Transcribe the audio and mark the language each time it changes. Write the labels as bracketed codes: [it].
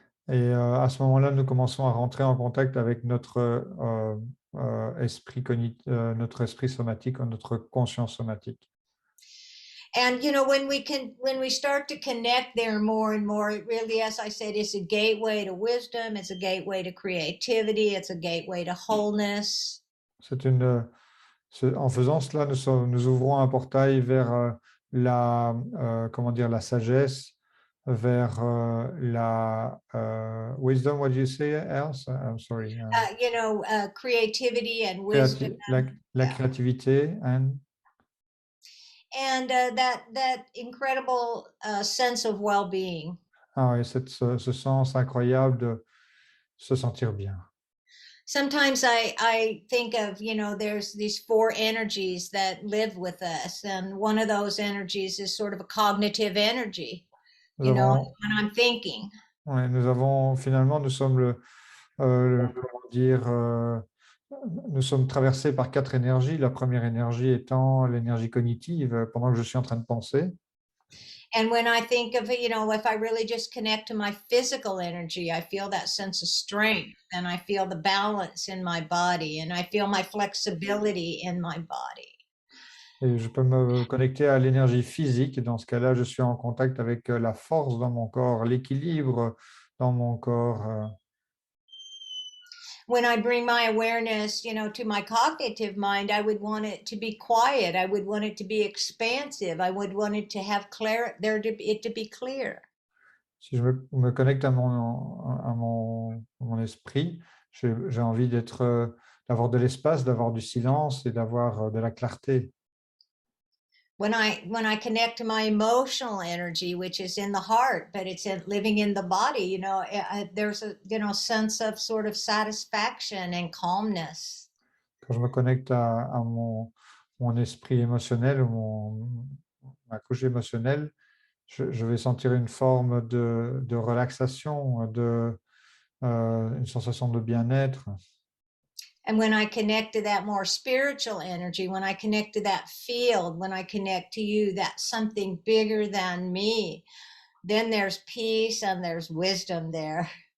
[fr] Et à ce moment-là, nous commençons à rentrer en contact avec notre esprit somatique, notre conscience somatique. [en] And when we start to connect there more and more, it really, as I said, is a gateway to wisdom, it's a gateway to creativity, it's a gateway to wholeness. [fr] En faisant cela, nous ouvrons un portail vers la sagesse, vers la wisdom. [en] What do you say else? I'm sorry. Creativity and wisdom. [fr] La créativité [en] and that incredible sense of well-being. [fr] Et ce sens incroyable de se sentir bien. [en] Sometimes I think of, there's these four energies that live with us. And one of those energies is sort of a cognitive energy, when I'm thinking. [fr] Ouais, nous sommes comment dire, nous sommes traversés par quatre énergies. La première énergie étant l'énergie cognitive pendant que je suis en train de penser. [en] And when I think of, if I really just connect to my physical energy, I feel that sense of strength and I feel the balance in my body and I feel my flexibility in my body. [fr] Et je peux me connecter à l'énergie physique. Dans ce cas-là, je suis en contact avec la force dans mon corps, l'équilibre dans mon corps. [en] When I bring my awareness, to my cognitive mind, I would want it to be quiet. I would want it to be expansive. I would want it to have it to be clear. [fr] Si je me connecte à mon esprit, j'ai envie d'avoir de l'espace, d'avoir du silence et d'avoir de la clarté. [en] When I connect to my emotional energy, which is in the heart, but it's living in the body, there's a sense of sort of satisfaction and calmness. [fr] Quand je me connecte à mon esprit émotionnel ou ma couche émotionnelle, je vais sentir une forme de relaxation, une sensation de bien-être. [en] And when I connect to that more spiritual energy, when I connect to that field, when I connect to you, that's something bigger than me, then there's peace and there's wisdom there.